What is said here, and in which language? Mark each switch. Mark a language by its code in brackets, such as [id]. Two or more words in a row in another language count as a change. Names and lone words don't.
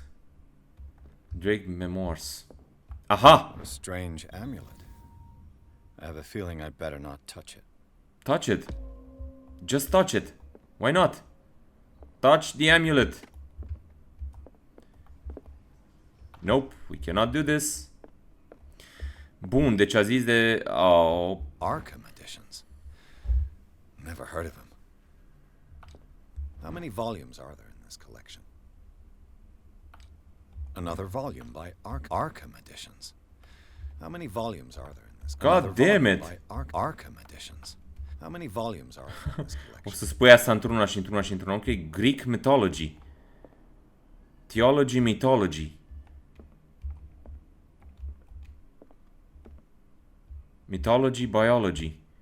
[en] Drake Memoirs. Aha! A strange amulet. I have a feeling I'd better not touch it. Touch it. Just touch it. Why not? Touch the amulet. Nope, we cannot do this. [ro] Bun, deci a zis de... [en] Oh. Arkham editions. Never heard of him. How many volumes are there in this collection? Another volume by Arkham editions. How many volumes are there in this collection? God damn it! By Arkham editions. How many volumes are there in this collection? [ro] O să spui asta într-una și într-una și într-una. [en] Ok, Greek mythology. Theology, mythology. Mythology, biology.